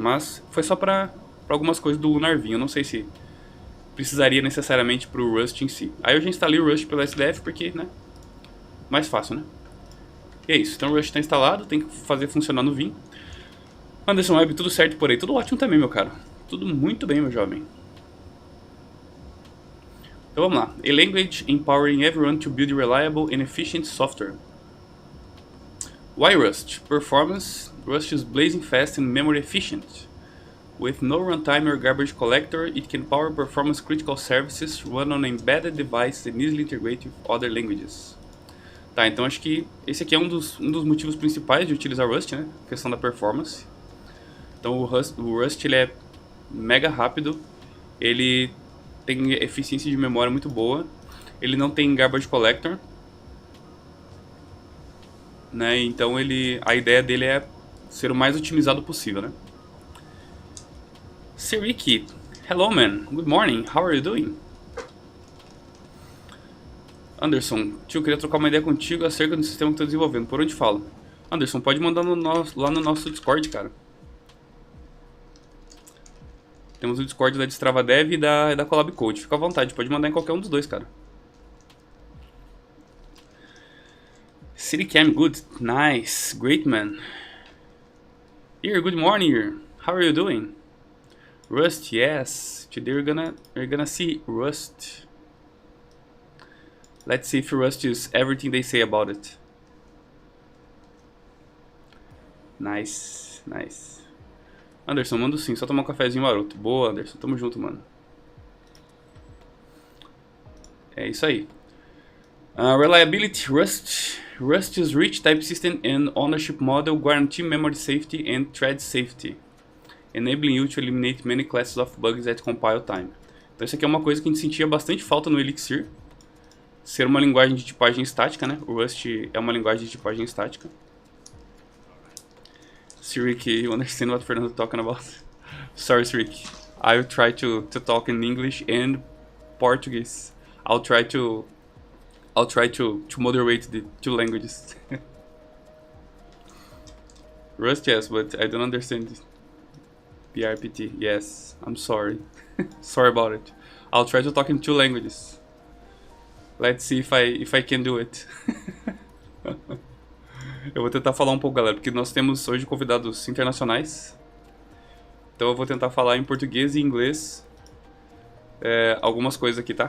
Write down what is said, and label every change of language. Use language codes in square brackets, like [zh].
[pt] Mas foi só para algumas coisas do Lunarvim. Eu não sei se precisaria necessariamente para o Rust em si. Aí eu já instalei o Rust pelo SDF porque, né, mais fácil, né? E é isso, então o Rust está instalado, tem que fazer funcionar no Vim. Anderson Webb, tudo certo por aí? Tudo ótimo também, meu cara. Tudo muito bem, meu jovem. Então vamos lá. [en] A language empowering everyone to build reliable and efficient software. Why Rust? Performance. Rust is blazing fast and memory efficient. With no runtime or garbage collector, it can power performance critical services, run on embedded devices and easily integrate with other languages. [pt] Tá, então acho que esse aqui é um dos motivos principais de utilizar Rust, né? A questão da performance. Então o Rust ele é mega rápido, ele tem eficiência de memória muito boa, ele não tem garbage collector, né? Então a ideia dele é ser o mais otimizado possível, né? [en] Série, hello man, good morning, how are you doing? [pt] Anderson, tio, queria trocar uma ideia contigo acerca do sistema que estou desenvolvendo, por onde falo? Anderson, pode mandar lá no nosso Discord, cara. Temos o Discord da Destrava Dev e da Collab Code, fica à vontade, pode mandar em qualquer um dos dois, cara. [en] City Cam, good, nice, great man. Here, good morning here, how are you doing? Rust, yes. Today we're gonna see Rust. Let's see if Rust is everything they say about it. Nice, nice. [pt] Anderson, mando sim, só tomar um cafezinho maroto. Boa, Anderson, tamo junto, mano. É isso aí. Reliability, Rust. [en] Rust's rich type system and ownership model guarantee memory safety and thread safety, enabling you to eliminate many classes of bugs at compile time. [pt] Então isso aqui é uma coisa que a gente sentia bastante falta no Elixir, ser uma linguagem de tipagem estática, né? O Rust é uma linguagem de tipagem estática. [en] Sirik, you understand what Fernando talking about? Sorry, Sirik. I'll try to talk in English and Portuguese. I'll try to moderate the two languages. Rust, yes, but I don't understand it. PRPT, yes, I'm sorry. Sorry about it. I'll try to talk in two languages. Let's see if I can do it. [pt] Eu vou tentar falar um pouco, galera, porque nós temos hoje convidados internacionais. Então eu vou tentar falar em português e inglês algumas coisas aqui, tá?